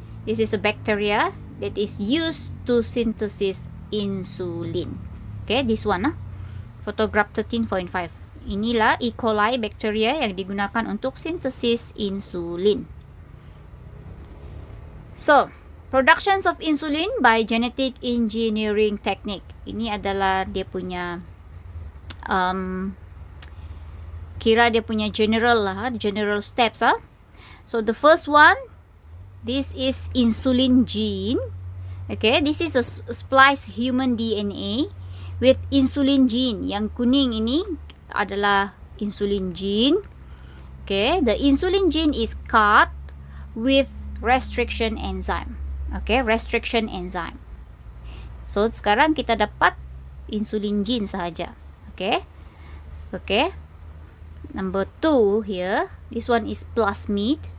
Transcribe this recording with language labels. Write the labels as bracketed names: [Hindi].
[English] This is a bacteria that is used to synthesis insulin. Okay, this one photograph 13.5. Inilah E. [Malay] coli bacteria yang digunakan untuk sintesis insulin. [English] So, productions of insulin by genetic engineering technique. [Malay] Ini adalah dia punya kira dia punya [English] general steps. So the first one, this is insulin gene. Okay, this is a spliced human DNA with insulin gene. [Malay] Yang kuning ini adalah insulin gene. [English] Okay, the insulin gene is cut with restriction enzyme. Okay, restriction enzyme. So [Malay] sekarang kita dapat insulin gene sahaja. [English] Okay. Okay. Number 2 here. This one is plasmid.